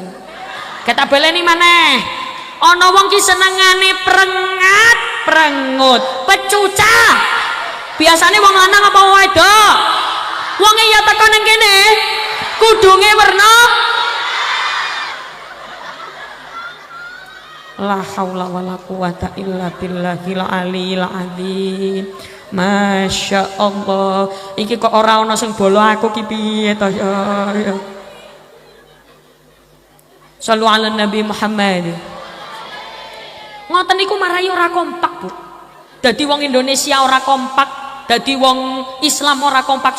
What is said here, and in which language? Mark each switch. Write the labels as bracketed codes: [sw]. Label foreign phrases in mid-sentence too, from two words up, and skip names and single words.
[jv] Kita baleni maneh. Ana wong ki senengane prengat, prengut, pecucah. Biasane wong lanang apa wong wedok? Wonge ya teko ning kene. Kudunge werna [ar] لا حول ولا قوة إلا بالله العلي العظيم. ما شاء الله. [jv] Iki kok ora ana sing bolo aku ki piye to ya. [ar] صلوا على النبي محمد. [jv] Ngoten niku marahi ora kompak, Bu. Dadi wong Indonesia ora kompak, dadi wong Islam ora kompak.